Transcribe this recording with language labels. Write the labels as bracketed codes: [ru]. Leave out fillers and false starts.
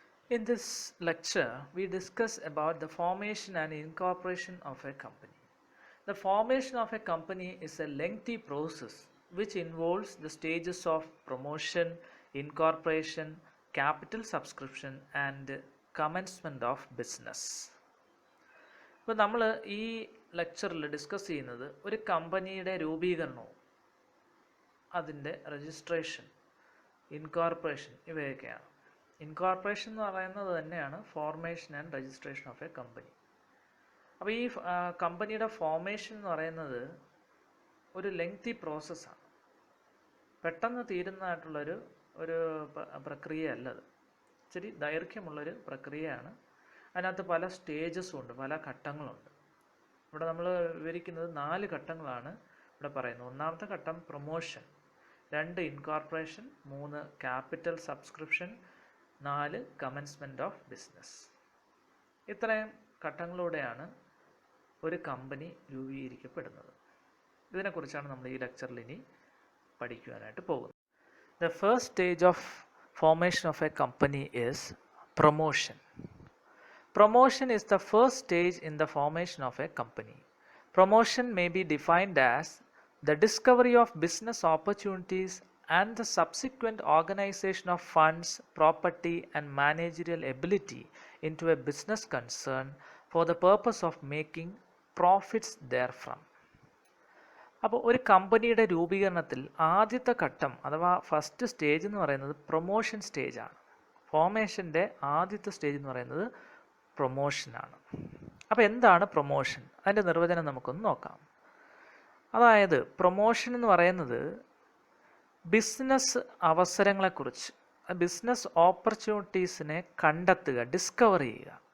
[en] In this lecture, we discuss about the formation and incorporation of a company. The formation of a company is a lengthy process which involves the stages of promotion, incorporation, capital subscription and commencement of business. [ml] ഇപ്പോൾ നമ്മൾ ഈ ലെക്ചറിൽ discuss ചെയ്യുന്നത് ഒരു കമ്പനിയുടെ രൂപീകരണവും അതിൻ്റെ registration, incorporation ഇവയൊക്കെയാണ്. ഇൻകോർപ്പറേഷൻ എന്ന് പറയുന്നത് തന്നെയാണ് [en] Formation and registration of a company. [ml] അപ്പോൾ ഈ കമ്പനിയുടെ ഫോർമേഷൻ എന്ന് പറയുന്നത് ഒരു ലെങ്തി പ്രോസസ്സാണ്, പെട്ടെന്ന് തീരുന്നതായിട്ടുള്ളൊരു പ്രക്രിയയല്ല. അത് ഇച്ചിരി ദൈർഘ്യമുള്ളൊരു പ്രക്രിയയാണ്. അതിനകത്ത് പല സ്റ്റേജസും ഉണ്ട്, പല ഘട്ടങ്ങളുണ്ട്. ഇവിടെ നമ്മൾ വിവരിക്കുന്നത് 4 ഘട്ടങ്ങളാണ് ഇവിടെ പറയുന്നത്. ഒന്നാമത്തെ ഘട്ടം promotion, 2 incorporation, 3 capital subscription, 4 commencement of business. ഇത്രയും ഘട്ടങ്ങളിലൂടെയാണ് ഒരു കമ്പനി രൂപീകരിക്കപ്പെടുന്നത്. ഇതിനെക്കുറിച്ചാണ് നമ്മൾ ഈ ലെക്ചറിൽ ഇനി പഠിക്കുവാനായിട്ട് പോകുന്നത്. [en] The first stage of formation of a company is promotion. Promotion is the first stage in the formation of a company. Promotion may be defined as the discovery of business opportunities and the subsequent organization of funds, property and managerial ability into a business concern for the purpose of making profits therefrom. [ml] അപ്പോൾ ഒരു കമ്പനിയുടെ രൂപീകരണത്തിൽ ആദ്യത്തെ ഘട്ടം അഥവാ first stage എന്ന് പറയുന്നത് promotion സ്റ്റേജാണ്. ഫോർമേഷൻ്റെ ആദ്യത്തെ സ്റ്റേജ് എന്ന് പറയുന്നത് പ്രൊമോഷനാണ്. അപ്പോൾ എന്താണ് പ്രൊമോഷൻ? അതിൻ്റെ നിർവചനം നമുക്കൊന്ന് നോക്കാം. അതായത് പ്രൊമോഷൻ എന്ന് പറയുന്നത് ബിസിനസ് അവസരങ്ങളെക്കുറിച്ച്, ബിസിനസ് ഓപ്പർച്യൂണിറ്റീസിനെ കണ്ടെത്തുക, ഡിസ്കവർ ചെയ്യുക.